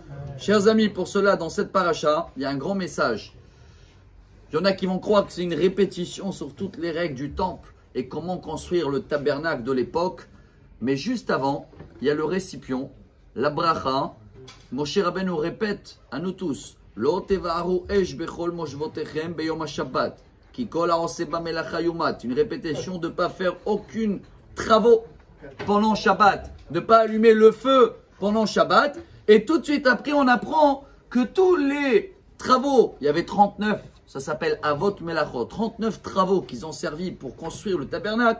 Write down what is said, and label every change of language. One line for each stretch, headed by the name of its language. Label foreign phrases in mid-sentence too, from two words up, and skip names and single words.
French: Chers amis, pour cela dans cette paracha, il y a un grand message. Il y en a qui vont croire que c'est une répétition sur toutes les règles du temple et comment construire le tabernacle de l'époque. Mais juste avant, il y a le récipient, la bracha. Moshe Rabbeinu répète à nous tous,
Hebrew: לא תבערו אש בכל משבתיכם ביום השבת, כי כל העשה בה מלאכה יומת.
French: Une répétition de ne pas faire aucun travaux pendant Shabbat, de ne pas allumer le feu pendant Shabbat. Et tout de suite après, on apprend que tous les travaux, il y avait 39, ça s'appelle
Hebrew: אבות מלאכות,
French: 39 travaux qu'ils ont servi pour construire le tabernacle.